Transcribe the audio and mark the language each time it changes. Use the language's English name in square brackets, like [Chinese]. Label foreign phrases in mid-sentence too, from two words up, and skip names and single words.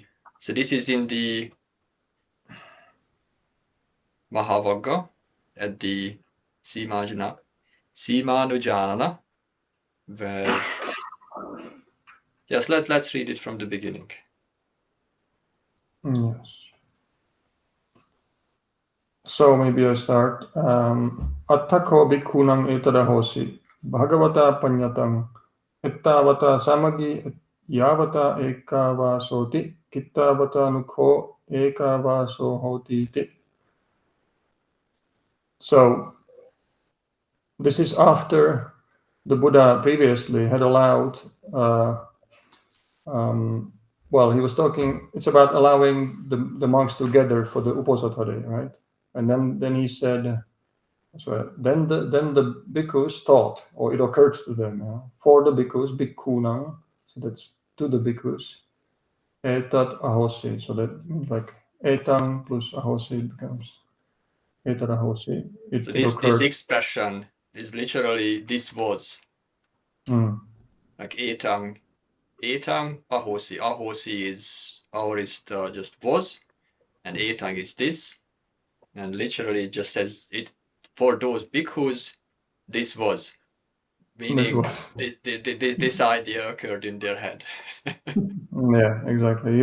[English] So this is in the Mahā-vagga at the Sīmānujānana, where... Yes, let's read it from the beginning. Yes. So maybe I start. [Pali] Attako bhikkhunam etadahosi bhagavata panyatang ettavata samagi yavata ekavasoti kittavata nukho ekavaso hoti ti. [English] So this is after the Buddha previously had allowed well, he was talking, it's about allowing the monks to gather for the Uposatha, right? And then he said, then the bhikkhus thought, or it occurred to them, for the bhikkhus, bhikkhunam, so that's to the bhikkhus, [Pali] etat ahosi, [English] so that means like etam plus ahosi becomes [Pali] etat ahosi. [English] So this expression is literally this was. Like [Pali] etam ahosi. [English] Ahosi is aorist just was, and etang is this, and literally it just says it for those bhikkhus. This was, meaning this idea occurred in their head. Yeah, exactly.